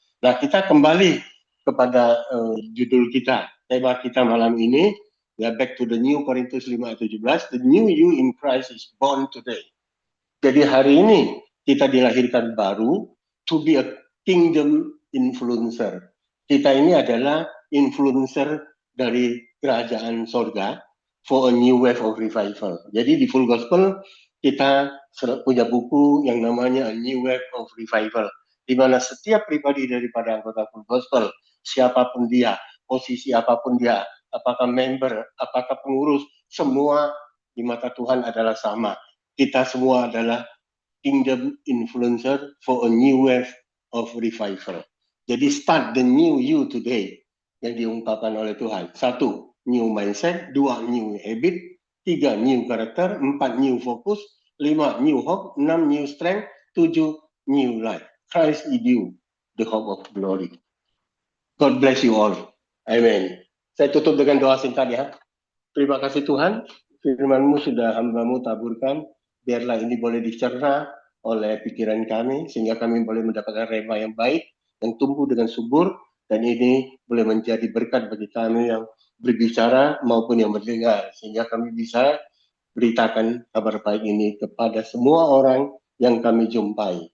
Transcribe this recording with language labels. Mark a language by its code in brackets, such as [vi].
[id] Nah kita kembali kepada judul kita, tema kita malam ini, ya [en] back to the new [id] Korintus 5 ayat 17, [en] the new you in Christ is born today. [id] Jadi hari ini kita dilahirkan baru [en] to be a kingdom influencer. [id] Kita ini adalah influencer dari kerajaan sorga [en] for a new wave of revival. [id] Jadi di Full Gospel kita punya buku yang namanya A New Wave of Revival, di mana setiap pribadi daripada anggota Full Gospel, siapapun dia, posisi apapun dia, apakah member, apakah pengurus, semua di mata Tuhan adalah sama. Kita semua adalah [en] kingdom influencer for a new wave of revival. [id] Jadi [en] start the new you today [id] yang diungkapkan oleh Tuhan. [en] 1, new mindset. 2, new habit. 3, new character. 4, new focus. 5, new hope. 6, new strength. 7, new life. Christ in you, the hope of glory. God bless you all. Amen. [id] Saya tutup dengan doa singkat ya. Terima kasih Tuhan, firman-Mu sudah hamba-Mu taburkan, biarlah ini boleh dicerna oleh pikiran kami, sehingga kami boleh mendapatkan rema yang baik, yang tumbuh dengan subur, dan ini boleh menjadi berkat bagi kami yang berbicara maupun yang mendengar, sehingga kami bisa beritakan kabar baik ini kepada semua orang yang kami jumpai.